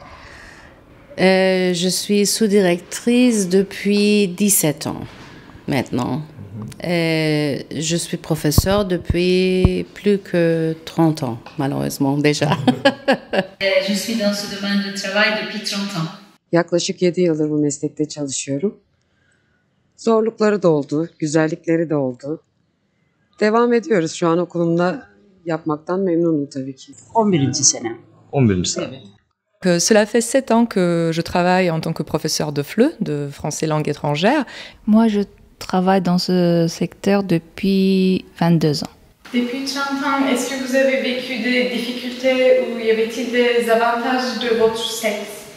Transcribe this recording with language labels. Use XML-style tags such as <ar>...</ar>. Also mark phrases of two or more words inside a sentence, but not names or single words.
<fr>Je suis sous-directrice depuis 17 ans maintenant. Je suis professeure depuis plus que 30 ans, malheureusement déjà. Je suis dans ce domaine de travail depuis 30 ans.</fr> <tr>Yaklaşık 7 yıldır bu meslekte çalışıyorum. Zorlukları da oldu, güzellikleri de oldu. Devam ediyoruz. Şu an okulumda yapmaktan memnunum tabii ki. 11. sene. 11. sene.</tr> <fr>Cela fait 7 ans que je travaille en tant que professeur de FLE, de français langue étrangère. Moi, je travaille dans ce secteur depuis 22 ans. Depuis 30 ans, est-ce que vous avez vécu des difficultés ou y avait-il des avantages de votre sexe?</fr>